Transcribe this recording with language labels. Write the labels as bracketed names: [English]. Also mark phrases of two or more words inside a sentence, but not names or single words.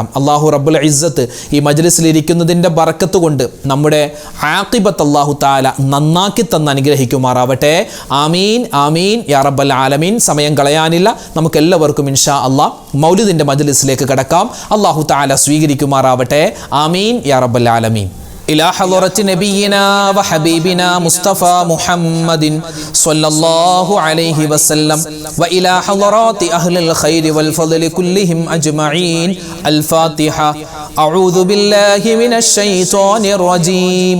[Arabic] الله رب العزة [Malayalam] ഈ മജ്ലിസിൽ ഇരിക്കുന്നതിന്റെ ബറക്കത്ത് കൊണ്ട് നമ്മുടെ ആഖിബത്ത് [Arabic] الله تعالى [Malayalam] നന്നാക്കി തന്ന് അനുഗ്രഹിക്കുമാറാവട്ടെ. [Arabic] آمين آمين يا رب العالمين. [Malayalam] സമയം കളയാനില്ല, നമുക്ക് എല്ലാവർക്കും [Arabic] إن شاء الله [Malayalam] മൗലിദിന്റെ മജ്ലിസിലേക്ക് കടക്കാം. [Arabic] الله تعالى [Malayalam] സ്വീകരിക്കുമാറാവട്ടെ. [Arabic] آمين يا رب العالمين. إلى حضرة نبينا وحبيبنا مصطفى محمد صلى الله عليه وسلم وإلى حضرات أهل الخير والفضل كلهم أجمعين. الفاتحة. أعوذ بالله من الشيطان الرجيم.